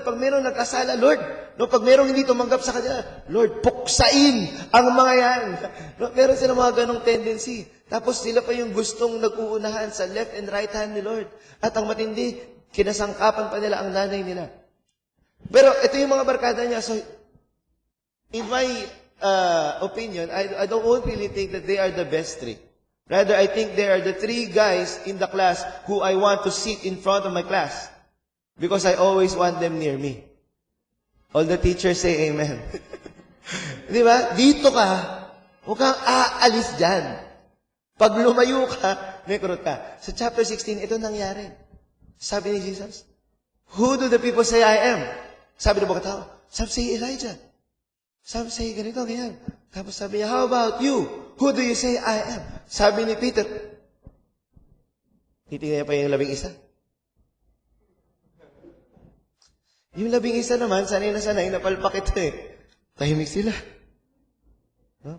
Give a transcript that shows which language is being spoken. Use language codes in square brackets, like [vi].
[tl] Pag mayroong nagkasala, Lord, no, pag mayroong hindi tumanggap sa kanila, Lord, puksain ang mga yan. No, meron sila mga ganong tendency. Tapos sila pa yung gustong nag-uunahan sa [en] left and right hand [tl] ni Lord. At ang matindi, kinasangkapan pa nila ang nanay nila. Pero ito yung mga barkada niya. [en] So, in my opinion, I don't really think that they are the best 3. Rather, I think they are the 3 guys in the class who I want to sit in front of my class. Because I always want them near me. All the teachers say amen. [tl] Di ba? Dito ka, huwag kang aalis dyan. Pag lumayo ka, may kurot ka. Sa chapter 16, ito nangyari. Sabi ni Jesus, [en] who do the people say I am? [tl] Sabi ng mga tao, [en] some say Elijah. Some say [tl] ganito, ganyan. Tapos sabi niya, [en] how about you? Who do you say I am? [tl] Sabi ni Peter, titingnan niya pa yung 11. Yung 11 naman, sanay na sanay, napalpak ito eh. Tahimik sila. No?